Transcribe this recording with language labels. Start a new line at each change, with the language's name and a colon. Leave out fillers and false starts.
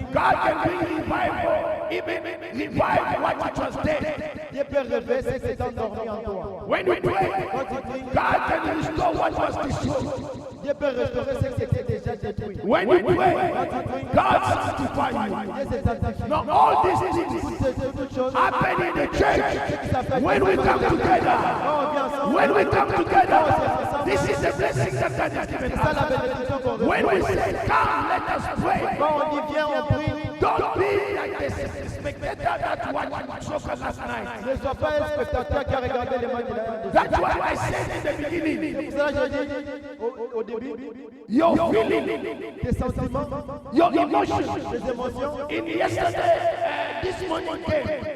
English: God can bring revival, even revive what you just did.
French: Dieu peut réveiller ce qui s'est endormi en toi.
English: When you pray,
French: Quand tu pries,
English: God can restore what was destroyed.
French: Dieu peut restaurer ce qui était déjà détruit.
English: When you pray, God sanctify you.
French: Dieu se sanctifie.
English: Now all these things
French: C'est toute chose.
English: happen in the church when we come together.
French: Quand on vient ensemble,
English: When we come together, this is the blessing that God has given
French: c'est ça la
English: us.
French: bénédiction qu'on
English: When we
French: reçoit.
English: say, come, let us pray.
French: Quand on dit viens, on prie,
English: Don't be like the spectator that watched soccer last night.
French: ne sois pas un spectateur qui a regardé les matchs de la RDC.
English: That's why I said in the beginning,
French: C'est ça que j'ai dit au début,
English: your feeling,
French: tes sentiments,
English: your emotions.
French: tes émotions,
English: In yesterday, this morning came.